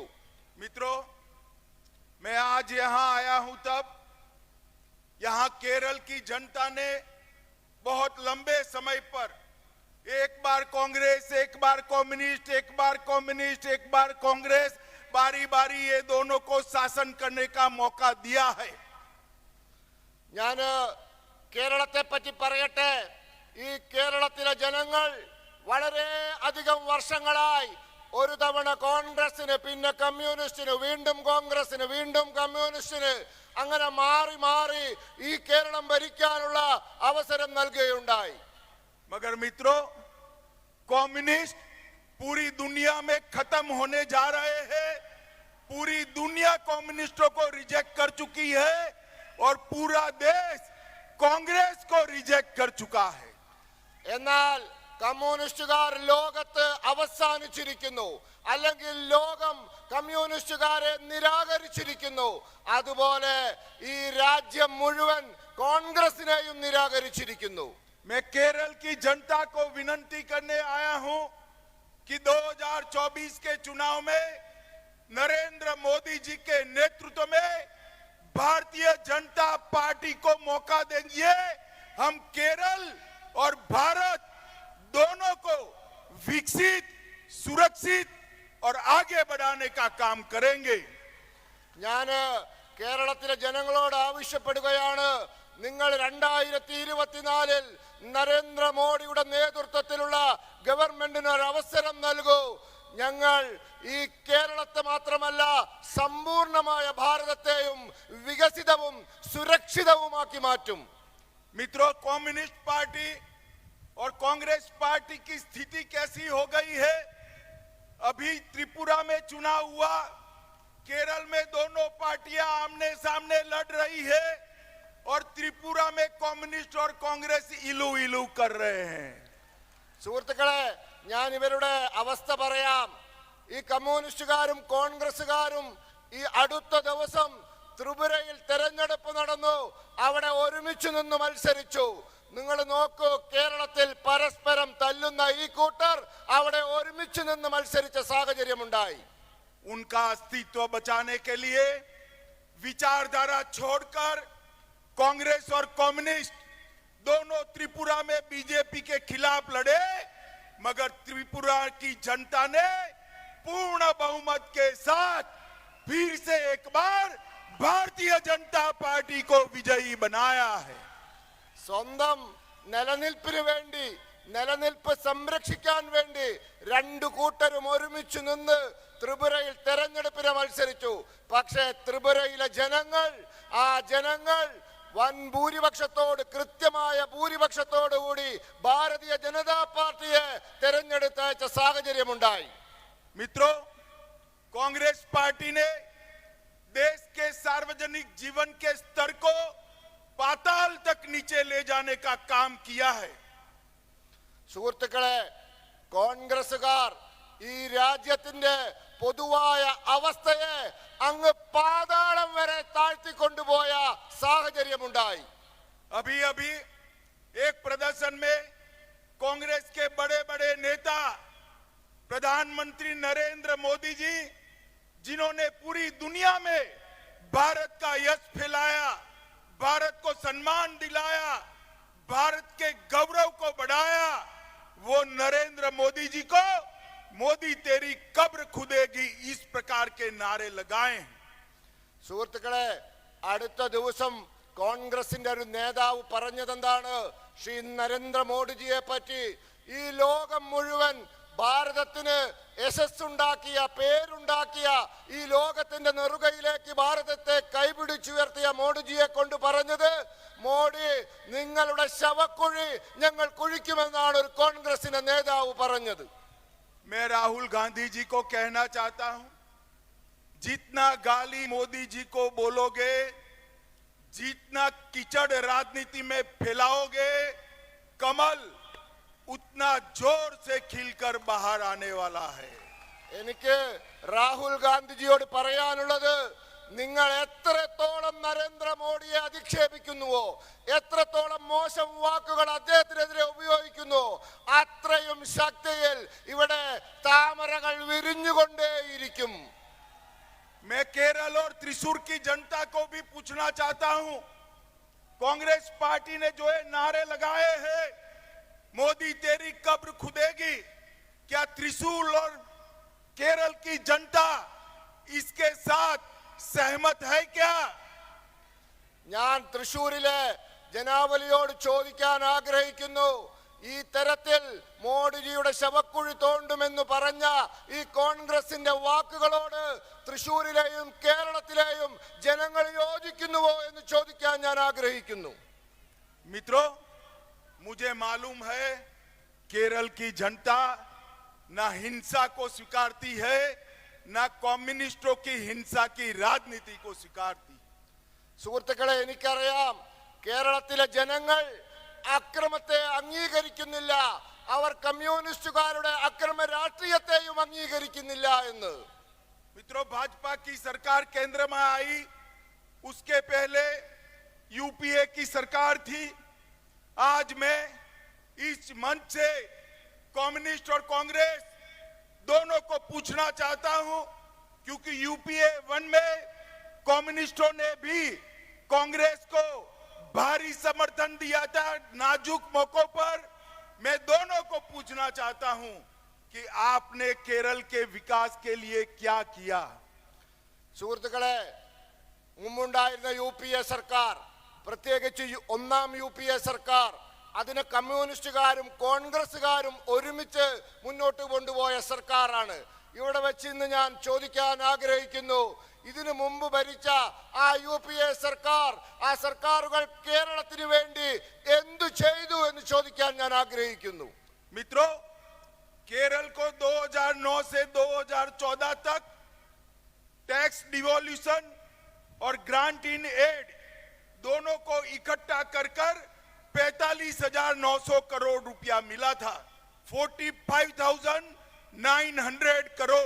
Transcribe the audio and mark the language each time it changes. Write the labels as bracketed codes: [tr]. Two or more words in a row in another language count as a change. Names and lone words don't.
[hi] मित्रों, मैं आज यहां आया हूं तब यहां केरल की जनता ने बहुत लंबे समय पर एक बार कांग्रेस, एक बार कम्युनिस्ट, एक बार कम्युनिस्ट, एक बार कांग्रेस, बारी बारी ये दोनों को शासन करने का मौका दिया है. [ml] ഞാൻ കേരളത്തെ പറ്റി പറയട്ടെ. ഈ കേരളത്തിലെ ജനങ്ങൾ വളരെ അധികം വർഷങ്ങളായി ഒരു തവണ കോൺഗ്രസിന്, പിന്നെ കമ്മ്യൂണിസ്റ്റിന്, വീണ്ടും കോൺഗ്രസിന്, വീണ്ടും കമ്മ്യൂണിസ്റ്റിന്, അങ്ങനെ മാറി മാറി ഈ കേരളം ഭരിക്കാനുള്ള അവസരം നൽകുകയുണ്ടായി. [hi] मगर मित्रों, कम्युनिस्ट पूरी दुनिया में खत्म होने जा रहे हैं. पूरी दुनिया कम्युनिस्टों को रिजेक्ट कर चुकी है और पूरा देश कांग्रेस को रिजेक्ट कर चुका है. [ml] എന്നാൽ കമ്മ്യൂണിസ്റ്റുകാർ ലോകത്ത് അവസാനിച്ചിരിക്കുന്നു, അല്ലെങ്കിൽ ലോകം കമ്മ്യൂണിസ്റ്റുകാരെ നിരാകരിച്ചിരിക്കുന്നു. അതുപോലെ ഈ രാജ്യം മുഴുവൻ കോൺഗ്രസിനെയും നിരാകരിച്ചിരിക്കുന്നു. [hi] मैं केरल की जनता को विनती करने आया हूं कि 2024 के चुनाव में नरेंद्र मोदी जी के नेतृत्व में भारतीय जनता पार्टी को मौका देंगे. हम केरल और भारत दोनों को विकसित, सुरक्षित और आगे बढ़ाने का काम करेंगे. [ml] ഞാൻ കേരളത്തിലെ ജനങ്ങളോട് ആവശ്യപ്പെടുകയാണ്, നിങ്ങൾ 2024 നരേന്ദ്രമോദിയുടെ നേതൃത്വത്തിലുള്ള ഗവൺമെന്റിന് ഒരു അവസരം നൽകൂ. ഞങ്ങൾ ഈ കേരളത്തെ മാത്രമല്ല സമ്പൂർണമായ ഭാരതത്തെയും വികസിതവും സുരക്ഷിതവുമാക്കി മാറ്റും. [hi] मित्रों, कम्युनिस्ट पार्टी और कांग्रेस पार्टी की स्थिति कैसी हो गई है? अभी त्रिपुरा में चुनाव हुआ, केरल में दोनों पार्टियां आमने सामने लड़ रही है और त्रिपुरा में कम्युनिस्ट और कांग्रेस इलू इलू कर रहे हैं. [ml] സുഹൃത്തുക്കളെ, ഞാൻ ഇവരുടെ അവസ്ഥ പറയാം. ഈ കമ്മ്യൂണിസ്റ്റുകാരും കോൺഗ്രസുകാരും ഈ അടുത്ത ദിവസം ത്രിപുരയിൽ തെരഞ്ഞെടുപ്പ് നടന്നു, അവിടെ ഒരുമിച്ച് നിന്ന് മത്സരിച്ചു. നിങ്ങൾ നോക്കൂ, കേരളത്തിൽ പരസ്പരം തല്ലുന്ന ഈ കൂട്ടർ അവിടെ ഒരുമിച്ച് നിന്ന് മത്സരിച്ച സാഹചര്യമുണ്ടായി. [hi] उनका अस्तित्व बचाने के लिए विचारधारा छोड़कर कांग्रेस और कम्युनिस्ट दोनों त्रिपुरा में बीजेपी के खिलाफ लड़े, मगर त्रिपुरा की जनता ने पूर्ण बहुमत के साथ फिर से एक बार भारतीय जनता पार्टी को विजयी बनाया है. [ml] സ്വന്തം നിലനിൽപ്പിന് വേണ്ടി, നിലനിൽപ്പ് സംരക്ഷിക്കാൻ വേണ്ടി രണ്ടു കൂട്ടരും ഒരുമിച്ച് നിന്ന് ത്രിപുരയിൽ തെരഞ്ഞെടുപ്പിനെ മത്സരിച്ചു. പക്ഷേ ത്രിപുരയിലെ ജനങ്ങൾ വൻ ഭൂരിപക്ഷത്തോട്, കൃത്യമായ ഭൂരിപക്ഷത്തോടുകൂടി ഭാരതീയ ജനതാ പാർട്ടിയെ തെരഞ്ഞെടുത്തയച്ച സാഹചര്യമുണ്ടായി. [hi] मित्रों, कांग्रेस पार्टी ने देश के सार्वजनिक जीवन के स्तर को पाताल तक नीचे ले जाने का काम किया है. [ml] സുഹൃത്തുക്കളെ, കോൺഗ്രസുകാർ ഈ രാജ്യത്തിന്റെ പൊതുവായ അവസ്ഥയെ അങ്ങ് പാതാളം വരെ താഴ്ത്തിക്കൊണ്ടുപോയ സാഹചര്യമുണ്ടായി. [hi] अभी अभी एक प्रदर्शन में कांग्रेस के बड़े बड़े नेता प्रधानमंत्री नरेंद्र मोदी जी, जिन्होंने पूरी दुनिया में भारत का यश फैलाया, भारत को सम्मान दिलाया, भारत के गौरव को बढ़ाया, वो नरेंद्र मोदी जी को मोदी तेरी कब्र खुदेगी इस प्रकार के नारे लगाए। [ml] സുഹൃത്തുക്കളെ, അടുത്ത ദിവസം കോൺഗ്രസിന്റെ ഒരു നേതാവ് പറഞ്ഞതെന്താണ്? ശ്രീ നരേന്ദ്രമോദിജിയെ പറ്റി ഈ ലോകം മുഴുവൻ ഭാരതത്തിന് യശസ്സുണ്ടാക്കിയ, പേരുണ്ടാക്കിയ, ഈ ലോകത്തിന്റെ നെറുകയിലേക്ക് ഭാരതത്തെ കൈപിടിച്ചുയർത്തിയ മോഡിജിയെ കൊണ്ട് പറഞ്ഞത്, മോഡി നിങ്ങളുടെ ശവക്കുഴി ഞങ്ങൾ കുഴിക്കുമെന്നാണ് ഒരു കോൺഗ്രസിന്റെ നേതാവ് പറഞ്ഞത്. [hi] मैं राहुल गांधी जी को कहना चाहता हूं, जितना गाली मोदी जी को बोलोगे, जितना कीचड़ राजनीति में फैलाओगे, कमल उतना जोर से खिलकर बाहर आने वाला है। [ml] എനിക്ക് രാഹുൽ ഗാന്ധിജിയോട് പറയാനുള്ളത്, നിങ്ങൾ എത്രത്തോളം നരേന്ദ്രമോദിയെ അധിക്ഷേപിക്കുന്നുവോ, എത്രത്തോളം മോശം വാക്കുകൾ അദ്ദേഹത്തിനെതിരെ ഉപയോഗിക്കുന്നു, അത്രയും ശക്തിയിൽ ഇവിടെ താമരകൾ വിരിഞ്ഞുകൊണ്ടേയിരിക്കും. [hi] मैं केरल और त्रिशूर की जनता को भी पूछना चाहता हूं, कांग्रेस पार्टी ने जो है नारे लगाए हैं, मोदी तेरी कब्र खुदेगी, क्या त्रिशूल और केरल की जनता इसके साथ सहमत है क्या? [ml] ഞാൻ തൃശൂരിലെ ജനാവലിയോട് ചോദിക്കാൻ ആഗ്രഹിക്കുന്നു, ഈ തരത്തിൽ മോഡിജിയുടെ ശവക്കുഴി തോണ്ടുമെന്ന് പറഞ്ഞ ഈ കോൺഗ്രസിന്റെ വാക്കുകളോട് തൃശൂരിലെയും കേരളത്തിലെയും ജനങ്ങൾ യോജിക്കുന്നുവോ എന്ന് ചോദിക്കാൻ ഞാൻ ആഗ്രഹിക്കുന്നു. [hi] मित्रों, मुझे मालूम है केरल की जनता ना हिंसा को स्वीकारती है, ना कम्युनिस्टों की हिंसा की राजनीति को स्वीकारती। [ml] സുഹൃത്തുക്കളെ, എനിക്കറിയാം കേരളത്തിലെ ജനങ്ങൾ അക്രമത്തെ അംഗീകരിക്കുന്നില്ല, അവർ കമ്മ്യൂണിസ്റ്റുകാരുടെ അക്രമ രാഷ്ട്രീയത്തെയും അംഗീകരിക്കുന്നില്ല എന്ന്. [hi] मित्रों, भाजपा की सरकार केंद्र में आई, उसके पहले यूपीए की सरकार थी। आज मैं इस मंच से कम्युनिस्ट और कांग्रेस दोनों को पूछना चाहता हूं, क्योंकि यूपीए 1 में कम्युनिस्टों ने भी कांग्रेस को भारी समर्थन दिया था नाजुक मौकों पर। मैं दोनों को पूछना चाहता हूं कि आपने केरल के विकास के लिए क्या किया? [ml] സുഹൃത്തുക്കളെ, മുമ്പുണ്ടായിരുന്ന യു.പി.എ സർക്കാർ, പ്രത്യേകിച്ച് ഒന്നാം യു.പി.എ സർക്കാർ, അതിനെ കമ്മ്യൂണിസ്റ്റുകാരും കോൺഗ്രസുകാരും ഒരുമിച്ച് മുന്നോട്ട് കൊണ്ടുപോയ സർക്കാരാണ്. ഇവിടെ വെച്ച് ഇന്ന് ഞാൻ ചോദിക്കാൻ ആഗ്രഹിക്കുന്നു, ഇതിനു മുമ്പ് ഭരിച്ച ആ യു.പി.എ സർക്കാർ, ആ സർക്കാരുകൾ കേരളത്തിന് വേണ്ടി എന്തു ചെയ്തു എന്ന് ചോദിക്കാൻ ഞാൻ ആഗ്രഹിക്കുന്നു. [hi] मित्रों, केरल को 2009 से 2014 तक [en] tax devolution [hi] और [en] grant in aid [hi] दोनों को इकट्ठा कर 45,900 करोड़ रुपया मिला था, 45,900 करोड़।